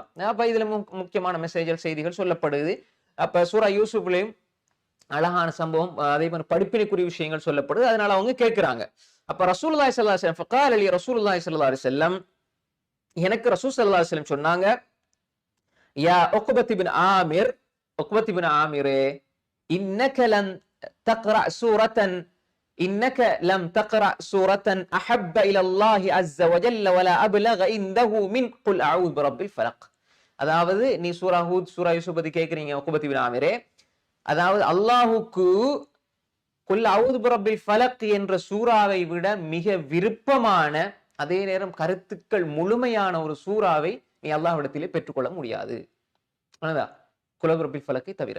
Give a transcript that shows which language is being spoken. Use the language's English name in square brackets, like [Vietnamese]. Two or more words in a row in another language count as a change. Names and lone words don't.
[Tamil] அப்ப இதுல முக்கியமான மெசேஜ்கள் செய்திகள் சொல்லப்படுது. அப்ப சூரா யூசுப்லயும் அழகான சம்பவம், அதே மாதிரி படிப்பினைக்குரிய விஷயங்கள் சொல்லப்படுது. அதனால அவங்க கேட்கிறாங்க. அப்ப [Arabic] رسول الله صلى الله عليه وسلم فقال لي رسول الله صلى الله عليه وسلم, [Tamil] எனக்கு [Arabic] رسول صلى الله عليه وسلم [Tamil] சொன்னாங்க, யா உக்பத் இப்னு ஆமிர், உக்பத் இப்னு ஆமிரே, [Arabic] إنك لم تقرأ سورة إنك لم تقرأ سورة أحب إلى الله عز وجل ولا أبلغ عنده من قل أعوذ برب الفلق. [Tamil] அதாவது நீ சூரா ஹூத் சூரா யூசுப் பத்தி கேக்குறீங்க உக்பத் இப்னு ஆமிரே. அதாவது அல்லாஹ்வுக்கு [Arabic] قل أعوذ برب الفلق [Tamil] என்ற சூறாவை விட மிக விருப்பமான, அதே நேரம் கருத்துக்கள் முழுமையான ஒரு சூறாவை நீ அல்லாஹ்விடத்திலே பெற்றுக்கொள்ள முடியாது, [Arabic] قل أعوذ برب الفلق [Tamil] தவிர.